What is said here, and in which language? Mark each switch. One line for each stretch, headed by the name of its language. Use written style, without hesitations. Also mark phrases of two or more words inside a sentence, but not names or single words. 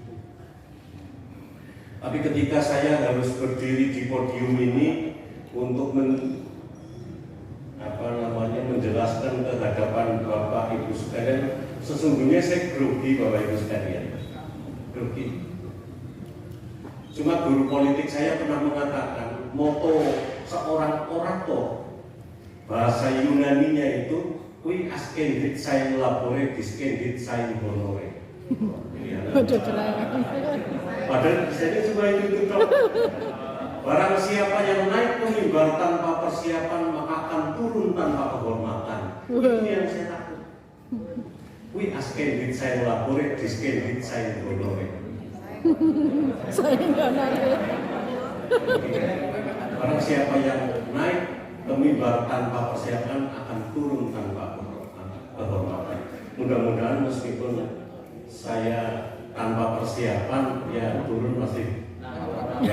Indonesian: Tapi ketika saya harus berdiri di podium ini untuk menjelaskan ke hadapan Bapak Ibu sekalian, sesungguhnya saya grogi Bapak Ibu sekalian, grogi. Cuma guru politik saya pernah mengatakan moto seorang orator bahasa Yunaninya itu
Latin: qui ascendit sain labore discendit sain honore.
Indonesian: Padahal saya cuma itu dong. Barang siapa yang naik mimbar tanpa persiapan maka akan turun tanpa kehormatan. Itu yang saya takut.
Latin: Kui ascendit sain labore discendit sain honore.
Indonesian: Saya nggak narik. Barang siapa yang naik ke mimbar tanpa persiapan akan turun tanpa kehormatan. Mudah-mudahan meskipun saya tanpa persiapan ya turun masih ya